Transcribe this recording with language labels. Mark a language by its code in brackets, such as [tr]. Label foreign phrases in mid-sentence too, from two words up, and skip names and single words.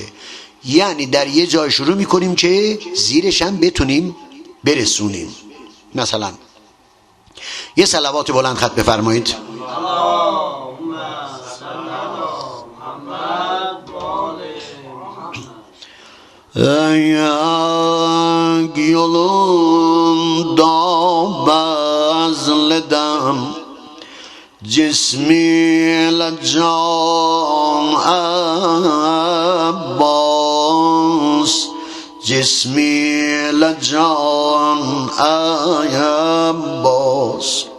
[fa] یعنی در یه جای شروع میکنیم که زیرش هم بتونیم برسونیم. مثلا یه صلوات بلند خط بفرمایید. [az] اگر yolunda bezledem cismiyle can Abbas, cismiyle can Abbas,